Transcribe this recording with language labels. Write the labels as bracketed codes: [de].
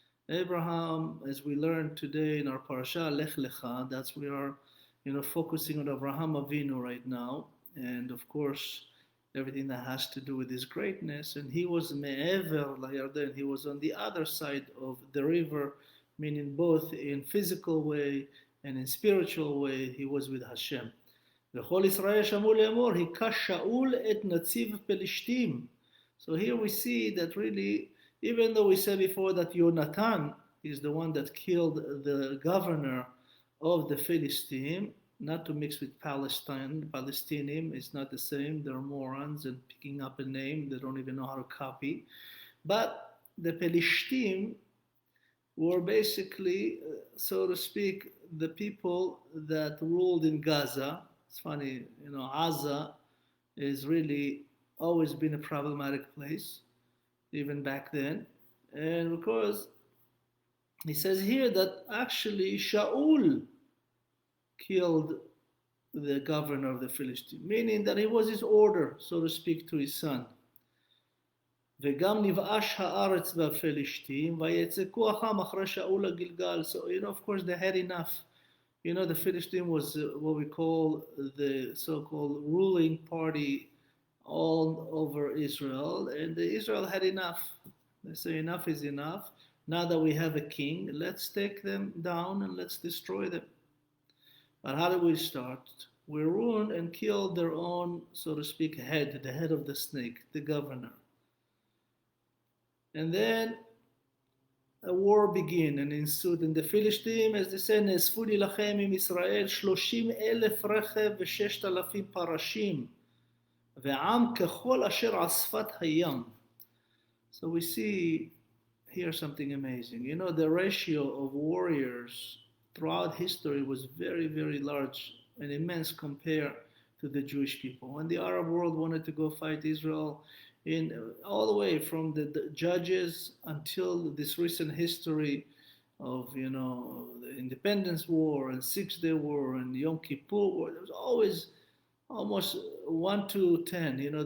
[en] Abraham, as we learned today in our parasha, Lech Lecha, that's we are, focusing on Abraham Avinu right now. And of course, everything that has to do with his greatness. And he was me'ever la'Yarden. He was on the other side of the river meaning both in physical way and in spiritual way, he was with Hashem. [he] וכל ישראל שמעו לאמור, היכה שאול את נציב פלישתים. [en] So here we see that really, even though we said before that Yonatan is the one that killed the governor of the Philistine, not to mix with Palestine. Palestinian is not the same. They're morons and picking up a name they don't even know how to copy. But the Pelishtim were basically, so to speak, the people that ruled in Gaza. It's funny, Gaza is really always been a problematic place, even back then. And of course, he says here that actually Shaul killed the governor of the Philistines, meaning that it was his order, so to speak, to his son. [he] וגם נבאש הארץ והפלישתים ויצקו אחם אחרי שאול לגלגל. [en] So, of course, they had enough. The Philistine was what we call the so-called ruling party all over Israel, and Israel had enough. They say enough is enough. Now that we have a king, let's take them down and let's destroy them. But how do we start? We ruined and killed their own, so to speak, head, the head of the snake, the governor. And then a war began and ensued. And the Philistines, as they say, [he] נאספו להילחם עם ישראל 30,000 רכב ו6,000 פרשים, ועם ככל אשר על שפת הים. [en] So we see here something amazing. The ratio of warriors throughout history was very, very large and immense compared to the Jewish people. When the Arab world wanted to go fight Israel, all the way from the judges until this recent history of the Independence War and Six-Day War and Yom Kippur War, there was always almost 1 to 10.